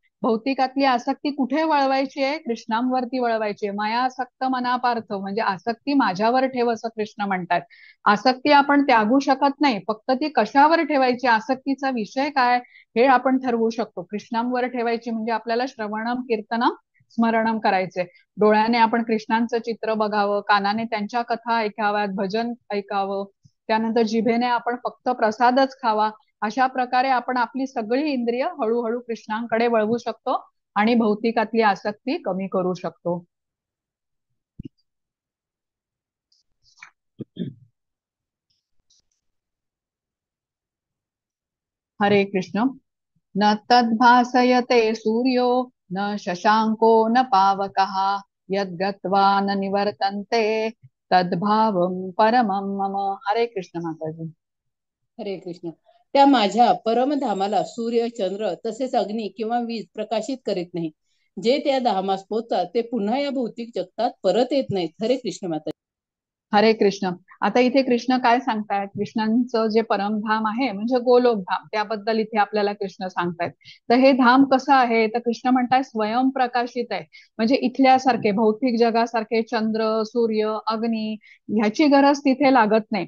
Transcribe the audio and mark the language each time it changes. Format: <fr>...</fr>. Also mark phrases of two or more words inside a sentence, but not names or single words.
<mr>भौतिकातली आसक्ती कुठे वळवायची आहे, कृष्णांवरती वळवायची आहे.</mr> <sa>माया आसक्त मनापार्थ,</sa> <mr>म्हणजे आसक्ती माझ्यावर ठेव असं कृष्ण म्हणतात. आसक्ती आपण त्यागू शकत नाही, फक्त ती कशावर ठेवायची, आसक्तीचा विषय काय हे आपण ठरवू शकतो. कृष्णांवर ठेवायची म्हणजे आपल्याला</mr> <sa>श्रवणम कीर्तनम स्मरणम</sa> <mr>करायचे. डोळ्याने आपण कृष्णांचं चित्र बघावं, कानाने त्यांच्या कथा ऐकाव्यात, भजन ऐकावं. त्यानंतर जिभेने आपण फक्त प्रसादच खावा. अशा प्रकारे आपण आपली सगळी इंद्रिय हळूहळू कृष्णांकडे वळवू शकतो आणि भौतिकातली आसक्ती कमी करू शकतो. हरे कृष्ण.</mr> <sa>न तद्भासयते सूर्यो न शशांको न पावकः यद्गत्वा न निवर्तन्ते तद्भावं परमं मम.</sa> <mr>हरे कृष्ण माताजी. हरे कृष्ण. त्या माझ्या परमधामाला सूर्य, चंद्र तसेच अग्नी किंवा वीज प्रकाशित करीत नाही. जे त्या धामास पोचतात ते पुन्हा या भौतिक जगतात परत येत नाहीत. हरे कृष्ण माता. हरे कृष्ण. आता इथे कृष्ण काय सांगतायत, कृष्णांचं जे परमधाम आहे म्हणजे गोलोकधाम, त्याबद्दल इथे आपल्याला कृष्ण सांगतायत. तर हे धाम कसं आहे, तर कृष्ण म्हणताय स्वयंप्रकाशित आहे. म्हणजे इथल्यासारखे भौतिक जगासारखे चंद्र, सूर्य, अग्नी ह्याची गरज तिथे लागत नाही.</mr>